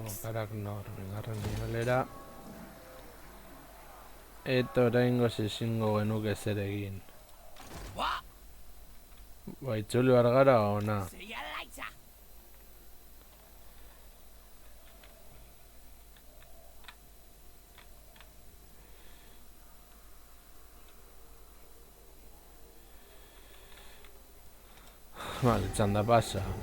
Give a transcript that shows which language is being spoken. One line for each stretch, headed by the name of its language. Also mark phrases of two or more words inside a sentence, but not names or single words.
Basque: Karagnor, bigarren nivelera. Eta oraingoz ezingo genuke zer egin.
English: What?
Basque: Ba, itzuli behar gara ona.
English: See you later.
Basque: Vale, txanda pasa.